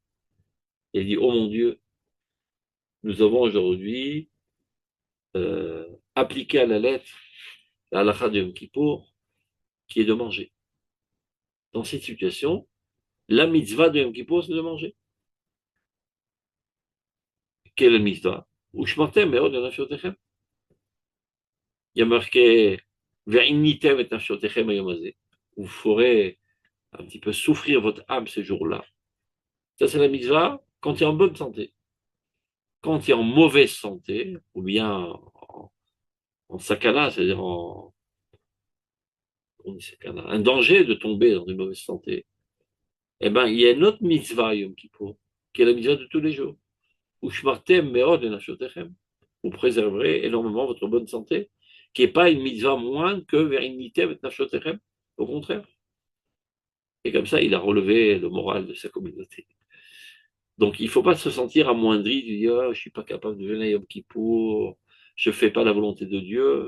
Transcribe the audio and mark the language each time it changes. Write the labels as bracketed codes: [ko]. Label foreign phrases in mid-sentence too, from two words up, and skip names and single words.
[fr] Il a dit, oh mon Dieu, nous avons aujourd'hui appliqué à la lettre la halakha de Yom Kippour, qui est de manger. Dans cette situation, la mitzvah de Yom Kippour, c'est de manger. Quelle est la mitzvah? [he] ושמרתם מאד נפשתיכם. [fr] Il y a marqué [he] ועניתם את נפשתיכם היום הזה. [fr] Vous ferez un petit peu souffrir votre âme ces jours-là. Ça, c'est la mitzvah quand tu es en bonne santé. Quand tu es en mauvaise santé, ou bien en sakana, c'est-à-dire un danger de tomber dans une mauvaise santé, eh ben, il y a une autre mitzvah Yom Kippour, qui est la mitzvah de tous les jours. [he] ושמרתם מאד נפשתיכם. [fr] Vous préserverez énormément votre bonne santé, qui n'est pas une mitzvah moindre que [he] Ve'initem et nafshotechem. [fr] Au contraire. Et comme ça, il a relevé le moral de sa communauté. Donc, il ne faut pas se sentir amoindri, de dire, oh, je ne suis pas capable de venir Yom Kippour, je ne fais pas la volonté de Dieu.